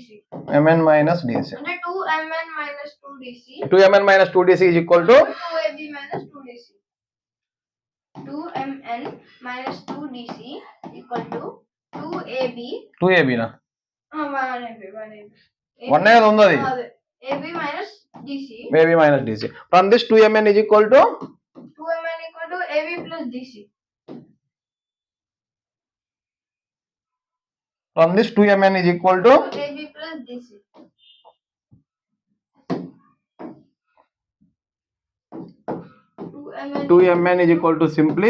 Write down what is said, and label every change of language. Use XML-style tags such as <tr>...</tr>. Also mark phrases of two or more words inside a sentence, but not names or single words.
<en>mn minus dc. అంటే 2mn minus 2dc. 2mn minus 2dc is equal to 2ab minus 2dc. 2mn minus 2dc equal to 2ab. 2ab na? 1ab.</en> <te>1 అనేది ఉంది అది.</te> <en>ab minus dc. ab minus dc. From this 2mn is equal to 2mn equal to ab plus dc. From this 2mn is equal to ab plus dc. 2mn is equal to simply</en>